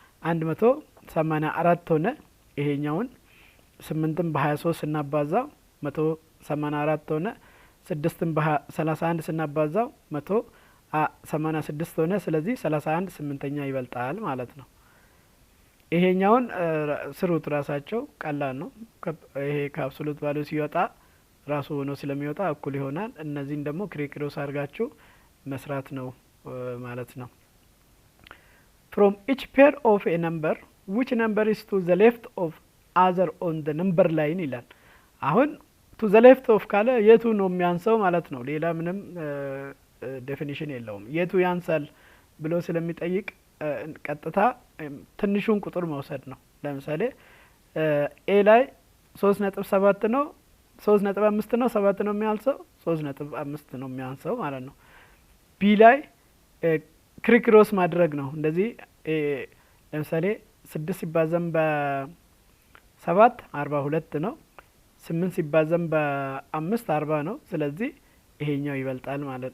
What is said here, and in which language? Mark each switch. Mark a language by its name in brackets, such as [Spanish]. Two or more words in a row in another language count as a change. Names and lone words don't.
[Amharic] 184 ሆነ። ይሄኛውን 8ን በ23 ስናባዛው 184 ሆነ። 6ን በ31 ስናባዛው 186 ሆነ። ስለዚህ 31 8ኛ ይበልጣል ማለት ነው። ይሄኛውን ስሩት ራሳቸው ቀላል ነው። ይሄ [English] absolute value [Amharic] ሲወጣ ራሱ ሆኖ ስለሚወጣ እኩል ይሆናል። እነዚህን ደግሞ ክሪክሮስ አድርጋችሁ መስራት ነው ማለት ነው። [English] from each pair of a number which number is to the left of other on the number line [Amharic] ይላል። አሁን [English] to the left of [Amharic] ካለ የቱ ነው የሚያንሰው ማለት ነው። ሌላ ምንም ዴፊኒሽን የለውም። የቱ ያንሳል ብሎ ስለሚጠይቅ ቀጥታ ትንሹን ቁጥር መውሰድ ነው። ለምሳሌ ኤ ላይ 3.7 ነው 3.5 ነው 7 ነው የሚያንሰው 3.5 ነው የሚያንሰው ማለት ነው። ቢ ላይ ክሪክሮስ ማድረግ ነው። እንደዚህ ለምሳሌ 6 ሲባዛም በ7 42 ነው። 8 ሲባዛም በ5 40 ነው። ስለዚህ ይሄኛው ይበልጣል ማለት